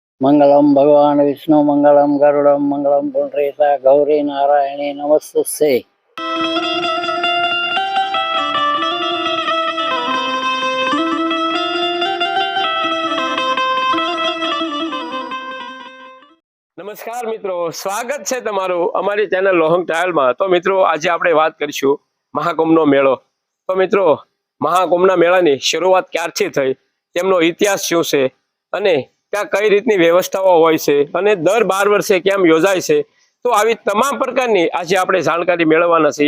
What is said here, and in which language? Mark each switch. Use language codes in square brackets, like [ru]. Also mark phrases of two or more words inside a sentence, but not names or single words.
[sa] मंगलम भगवान विष्णु मंगलम गरुड़म मंगलम पुंडरीका गौरी नारायणी नमस्ते। [gu] નમસ્કાર મિત્રો, સ્વાગત છે તમારું અમારી ચેનલ લોહંગ ટ્રાયલમાં। તો મિત્રો આજે આપણે વાત કરીશું મહાકુંભનો મેળો। તો મિત્રો મહાકુંભના મેળાની શરૂઆત ક્યારથી થઈ, તેમનો ઇતિહાસ શું છે અને ત્યાં કઈ રીતની વ્યવસ્થાઓ હોય છે અને દર 12 વર્ષે કેમ યોજાય છે, તો આવી તમામ પ્રકારની આજે આપણે જાણકારી મેળવવાના છીએ।